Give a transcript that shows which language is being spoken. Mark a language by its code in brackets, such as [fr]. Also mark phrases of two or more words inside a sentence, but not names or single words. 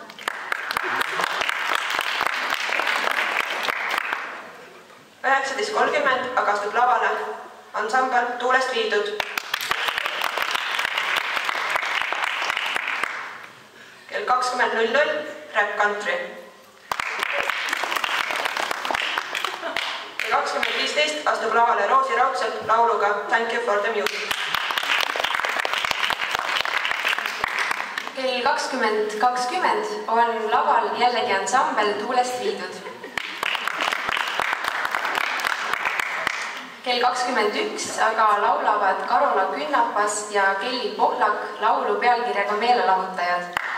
[et] aga astub lavale ansambel Tuulest viidud. Kell 20.00 Rap Country. Kell 20.15 astub lavale Roosi Raudsepp lauluga Thank you for the music. Kell 20.20 on laval jällegi ansambel Tuulest viidud. Kell 21 aga laulavad Karola Künnapas ja Kelly Pohlak laulu pealkirjaga Meelelahutajad.